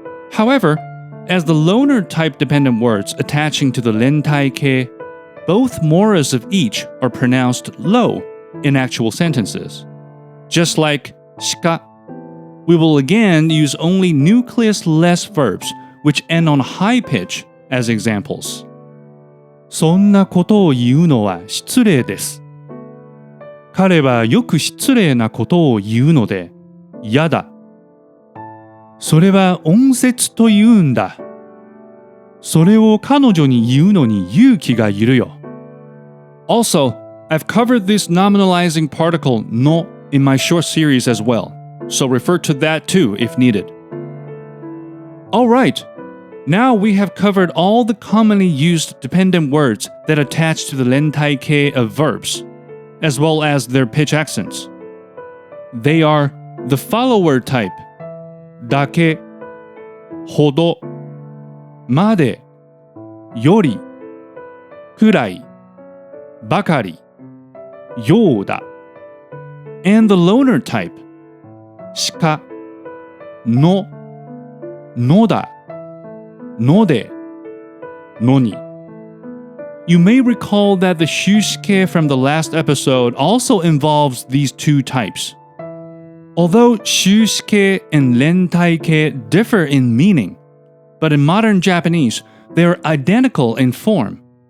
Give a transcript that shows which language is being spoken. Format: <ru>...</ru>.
<en>However, as the loner type dependent words attaching to the rentaike, both moras of each are pronounced low in actual sentences. Just like shika, we will again use only nucleus-less verbs which end on high pitch as examples.</en> <ja>そんなことを言うのは失礼です。彼はよく失礼なことを言うので、やだ。それは音節と言うんだ。それを彼女に言うのに勇気がいるよ。</ja> <en>Also, I've covered this nominalizing particle no in my short series as well, so refer to that too if needed. Alright, now we have covered all the commonly used dependent words that attach to the rentaike of verbs, as well as their pitch accents. They are the follower type, だけ、ほど、まで、より、くらい、ばかり、ようだ, and the loner type, しか、の、のだ、ので、のに. You may recall that the shushike from the last episode also involves these two types. Although shushike and rentaike differ in meaning, but in modern Japanese, they are identical in form.</en>